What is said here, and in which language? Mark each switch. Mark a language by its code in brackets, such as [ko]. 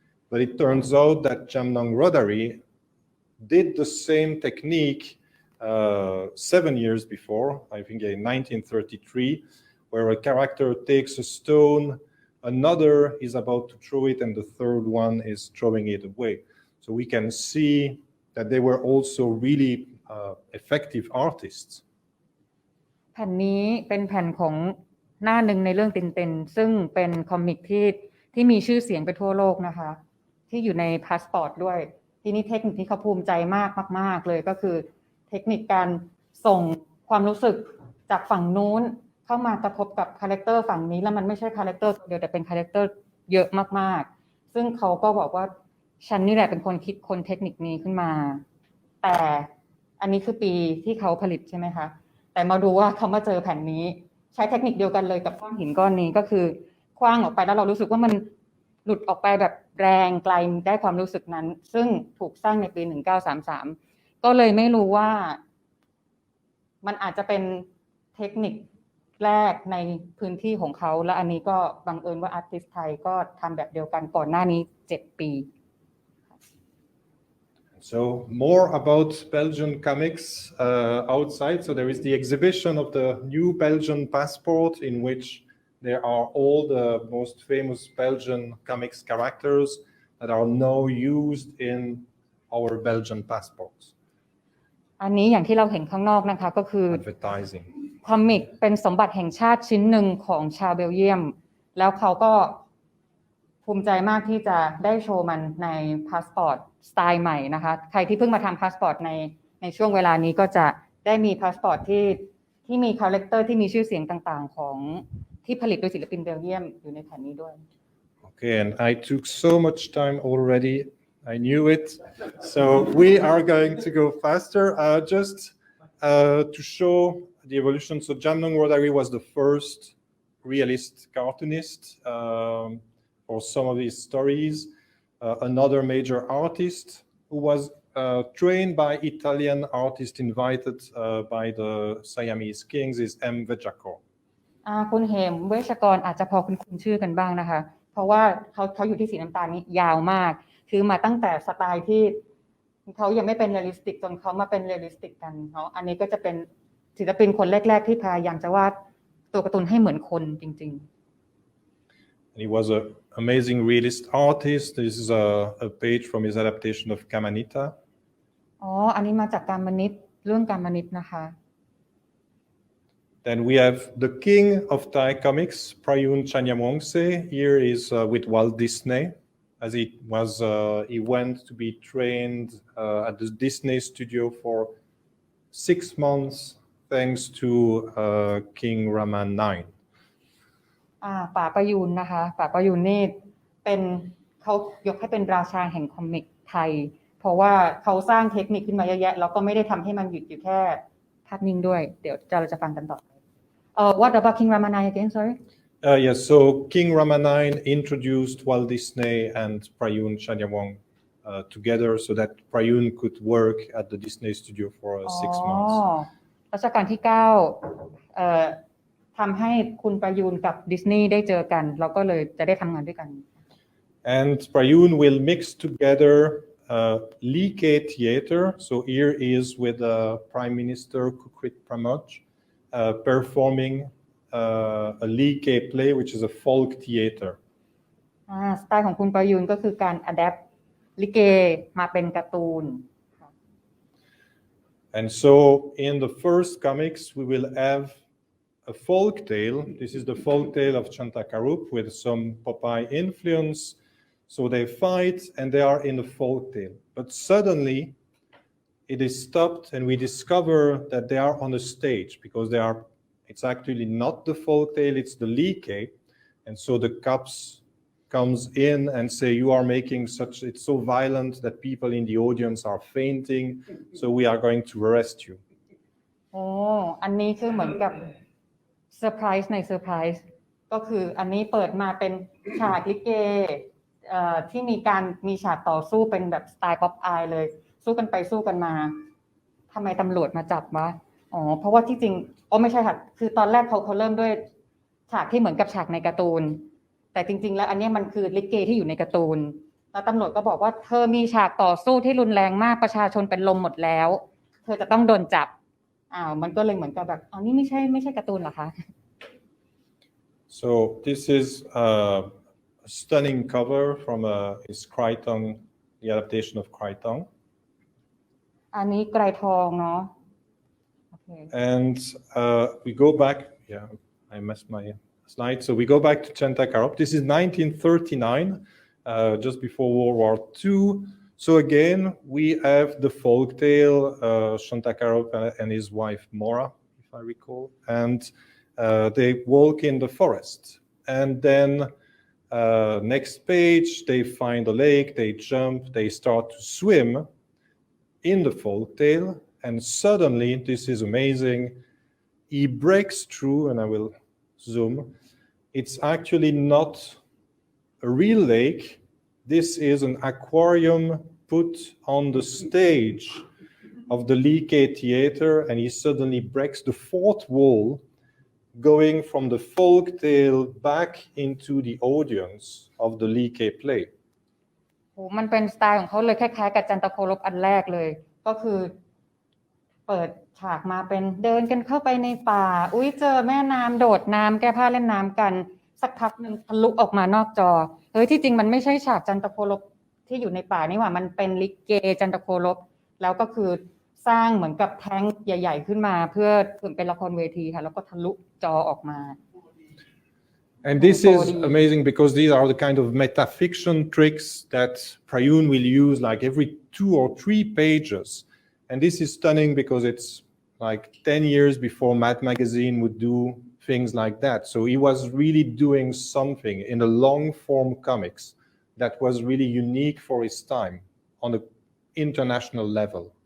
[en] But it turns out that Jamnong Rodari did the same technique 7 years before, I think in 1933, where a character takes a stone, another is about to throw it, and the third one is throwing it away. So we can see that they were also really effective artists. [th] แผ่นนี้เป็นแผ่นของหน้าหนึ่งในเรื่องตินๆซึ่งเป็นคอมิกที่มีชื่อเสียงไปทั่วโลกนะคะที่อยู่ในพาสปอร์ตด้วยทีนี้เทคนิคที่เขาภูมิใจมากเลยก็คือเทคนิคการส่งความรู้สึกจากฝั่งนู้นเข้ามากระทบกับคาแรคเตอร์ฝั่งนี้แล้วมันไม่ใช่คาแรคเตอร์เดียวแต่เป็นคาแรคเตอร์เยอะมากๆซึ่งเขาก็บอกว่าฉันนี่แหละเป็นคนคิดค้นเทคนิคนี้ขึ้นมา แต่อันนี้คือปีที่เขาผลิตใช่ไหมคะแต่มาดูว่าเขามาเจอแผ่นนี้ใช้เทคนิคเดียวกันเลยกับก้อนหินก้อนนี้ก็คือคว้างออกไปแล้วเรารู้สึกว่ามันหลุดออกไปแบบแรงไกลได้ความรู้สึกนั้นซึ่งถูกสร้างในปี1933ก็เลยไม่รู้ว่ามันอาจจะเป็น เทคนิคแรกในพื้นที่ของเขาและอันนี้ก็บังเอิญว่าอาร์ติสต์ไทยก็ทำแบบเดียวกันก่อนหน้านี้7 ปี [en] So more about Belgian comics outside. So there is the exhibition of the new Belgian passport in which there are all the most famous Belgian comics characters that are now used in our Belgian passports. [th] อันนี้อย่างที่เราเห็นข้างนอกนะคะก็คือ [en] Advertising. [th] คอมิกเป็นสมบัติแห่งชาติชิ้นหนึ่งของชาวเบลเยียมแล้วเขาก็ภูมิใจมากที่จะได้โชว์มันในพาสปอร์ตสไตล์ใหม่นะคะใครที่เพิ่งมาทำพาสปอร์ตในช่วงเวลานี้ก็จะได้มีพาสปอร์ตที่มีคาแรคเตอร์ที่มีชื่อเสียงต่างๆของที่ผลิตโดยศิลปินเบลเยียมอยู่ในแผ่นนี้ด้วย [en] Okay, and I took so much time already. I knew it. So we are going to go faster. Just to show the evolution. So Jamnong Rodari was the first realist cartoonist for some of these stories. Another major artist who was trained by Italian artists invited by the Siamese kings is M. Vejakor. [th] คุณเหมเวชกรอาจจะพอคุ้นชื่อกันบ้างนะคะเพราะว่าเขาอยู่ที่สีน้ำตาลนี้ยาวมากคือมาตั้งแต่สไตล์ที่เขายังไม่เป็นเรียลลิสติกจนเขามาเป็นเรียลลิสติกกันเนาะอันนี้ก็จะเป็นศิลปินคนแรกๆที่พยายามจะวาดตัวการ์ตูนให้เหมือนคนจริงๆ [en] He was an amazing realist artist. This is a page from his adaptation of Kamanita. [th] อ๋ออันนี้มาจากการมนิตเรื่องการมนิตนะคะ [en] Then we have the king of Thai comics, Prayun Chanyamongse. Here is with Walt Disney, as he went to be trained at the Disney studio for 6 months, thanks to King Rama IX. [th] ป๋าประยูนนะคะป๋าประยูนนี่เป็นเขายกให้เป็นราชาแห่งคอมิกไทยเพราะว่าเขาสร้างเทคนิคขึ้นมาเยอะแยะแล้วก็ไม่ได้ทำให้มันหยุดอยู่แค่ภาพนิ่งด้วยเดี๋ยวเราจะฟังกันต่อ [en] What about King Rama IX again? Sorry. Yes. So King Rama IX introduced Walt Disney and Prayun Chanyamong together, so that Prayun could work at the Disney studio for 6 months. [th] รัชกาลที่9ทำให้คุณประยูนกับดิสนีย์ได้เจอกันเราก็เลยจะได้ทำงานด้วยกัน [en] And Prayun will mix together Like theater. So here is with Prime Minister Kukrit Pramod performing a Like play, which is a folk theater. [th] สไตล์ของคุณประยูนก็คือการ adapt ลิเกมาเป็นการ์ตูน [en] And so in the first comics, we will have a folk tale. This is the folk tale of Chantakarup with some Popeye influence. So they fight and they are in the folk tale. But suddenly it is stopped and we discover that they are on a stage because it's actually not the folk tale, it's the Like. And so the cops comes in and say, you are making it's so violent that people in the audience are fainting. So we are going to arrest you. [th] อันนี้คือเหมือนกับเซอร์ไพรส์ในเซอร์ไพรส์ก็คืออันนี้เปิดมาเป็นฉากลิเกที่มีฉากต่อสู้เป็นแบบสไตล์ป๊อปอายเลยสู้กันไปสู้กันมา ทำไมตำรวจมาจับวะเพราะว่าที่จริงไม่ใช่ค่ะคือตอนแรกเขาเริ่มด้วยฉากที่เหมือนกับฉากในการ์ตูนแต่จริงๆแล้วอันนี้มันคือลิเกที่อยู่ในการ์ตูนแล้วตำรวจก็บอกว่าเธอมีฉากต่อสู้ที่รุนแรงมากประชาชนเป็นลมหมดแล้วเธอจะต้องโดนจับมันก็เลยเหมือนกับแบบนี่ไม่ใช่การ์ตูนเหรอคะ [en] So this is a stunning cover from his Kraitong, the adaptation of Kraitong. [th] อันนี้ไกรทองเนาะ Okay. [en] And we go back. Yeah, I messed my slide. So we go back to Chantakarup. This is 1939, just before World War II. So again, we have the folk tale, Chantakarup and his wife Mora, if I recall, and they walk in the forest. And then next page, they find a lake, they jump, they start to swim in the folk tale. And suddenly, this is amazing, he breaks through, and I will zoom. It's actually not a real lake. This is an aquarium put on the stage of the Lee K theater, and he suddenly breaks the fourth wall, going from the folk tale back into the audience of the Lee K play. [th] โอ้มันเป็นสไตล์ของเขาเลยคล้ายๆกับจันทโคลบอันแรกเลยก็คือเปิดฉากมาเป็นเดินกันเข้าไปในป่าอุ้ยเจอแม่น้ำโดดน้ำแก้ผ้าเล่นน้ำกันสักพักนึงทะลุออกมานอกจอเฮ้ยที่จริงมันไม่ใช่ฉากจันทโคลบที่อยู่ในป่านี่หว่ามันเป็นลิเกจันทโคลบแล้วก็คือสร้างเหมือนกับแท้งใหญ่ๆขึ้นมาเพื่อเป็นละครเวทีค่ะแล้วก็ทะลุจอออกมา [en] And this is amazing because these are the kind of metafiction tricks that Prayun will use like every 2 or 3 pages. And this is stunning because it's like 10 years before Mad Magazine would do things like that. So he was really doing something in the long form comics that was really unique for his time on an international level.